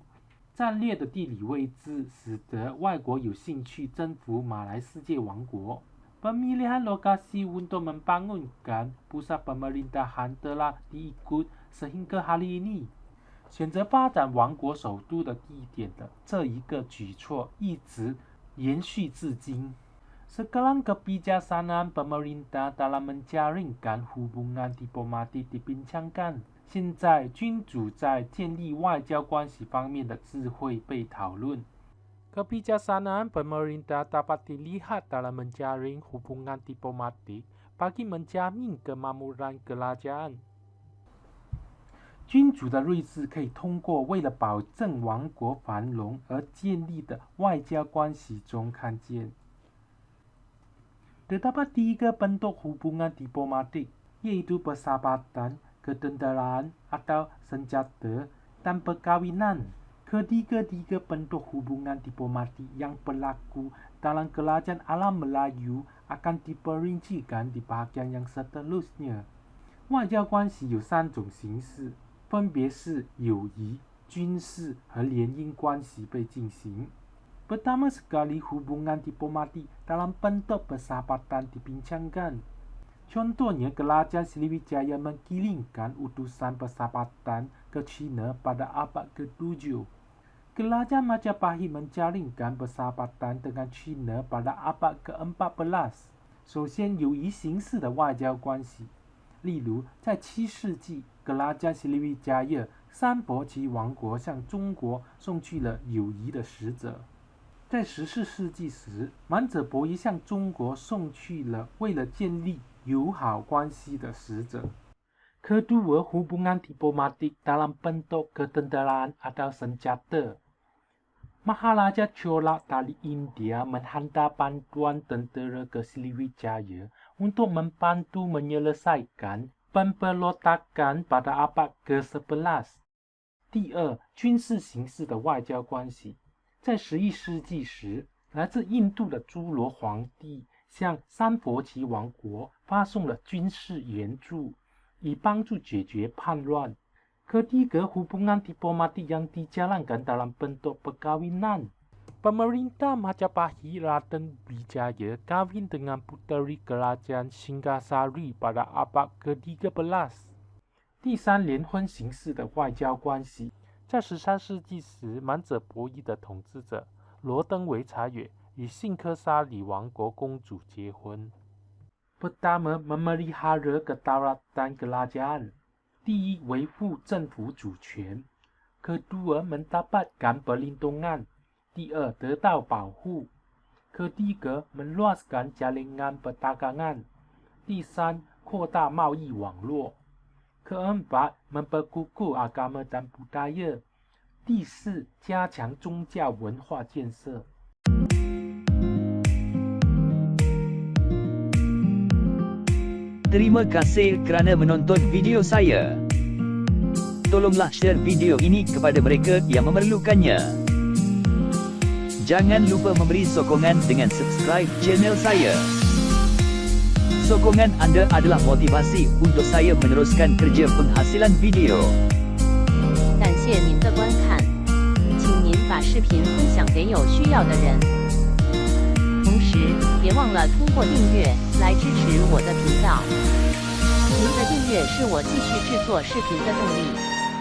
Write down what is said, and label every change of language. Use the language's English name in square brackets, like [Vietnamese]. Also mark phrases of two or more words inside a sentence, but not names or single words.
[Chinese] 战略的地理位置使得外国有兴趣征服马来世界王国。 [Malay] Pemilihan lokasi untuk membangunkan pusat pemerintahan telah diikut sehingga hari ini。 [Chinese] 选择发展王国首都的地点的这一个举措一直延续至今。 [Malay] Sekarang kebijaksanaan pemerintah dalam menjaringkan hubungan diplomatik dibincangkan。 [Chinese] 现在君主在建立外交关系方面的智慧被讨论。 [Malay] Kebijaksanaan pemerintah dapat dilihat dalam menjaring hubungan diplomatik bagi menjamin kemakmuran kerajaan。 [Chinese] 君主的睿智可以通过为了保证王国繁荣而建立的外交关系中看见。 [Malay] Terdapat 3 bentuk hubungan diplomatik, yaitu persahabatan, ketenteraan atau senjata, dan perkawinan. Ketiga-tiga bentuk hubungan diplomatik yang berlaku dalam kerajaan alam Melayu akan diperincikan di bahagian yang seterusnya。 [Chinese] 外交关系有3种形式，分别是友谊、军事和联姻关系被进行。 [Malay] Pertama sekali hubungan diplomatik dalam bentuk persahabatan dibincangkan。Contohnya, kerajaan Sriwijaya mengirimkan utusan persahabatan ke China pada abad ke-7. Kerajaan Majapahit menjalinkan persahabatan dengan China pada abad ke-14。 [Chinese] 首先，友谊形式的外交关系，例如在7世纪， [Malay] kerajaan Sriwijaya [Chinese] 三佛齐王国向中国送去了友谊的使者。在14世纪时，满者伯夷向中国送去了为了建立友好关系的使者。 [Malay] Kedua, hubungan diplomatik dalam bentuk ketenteraan atau senjata。Maharaja Chola dari India menghantar bantuan tentera ke Sriwijaya untuk membantu menyelesaikan pemberontakan pada abad ke-11。 [Chinese] 第二，军事形式的外交关系。在11世纪时，来自印度的诸罗皇帝向三佛齐王国发送了军事援助，以帮助解决叛乱。 [Malay] Ketiga, hubungan diplomatik yang dijalankan dalam bentuk perkawinan。Pemerintah Majapahit Raden Wijaya kawin dengan puteri kerajaan Singasari pada abad ke-13。 [Chinese] 第三，联婚形式的外交关系。在13世纪时，满者伯夷的统治者罗登维察也与信科沙里王国公主结婚。 [Malay] Pertama, memelihara kedaulatan kerajaan。 [Chinese] 第一，维护政府主权。 [Malay] Kedua, mendapatkan perlindungan。 [Chinese] 第二，得到保护。 [Malay] Ketiga, meluaskan jaringan perdagangan。 [Chinese] 第三，扩大贸易网络。 [Malay] Keempat, memperkukuh agama dan budaya。 [Chinese] 第四，加强宗教文化建设。 [Malay] Terima kasih kerana menonton video saya. tolonglah [English] share video [Malay] ini kepada mereka yang memerlukannya. Jangan lupa memberi sokongan dengan [English] subscribe channel [Malay] saya. Sokongan anda adalah motivasi untuk saya meneruskan kerja penghasilan video. [Chinese] 感谢您的观看，请您把视频分享给有需要的人。同时，别忘了通过订阅来支持我的频道。您的订阅是我继续制作视频的动力。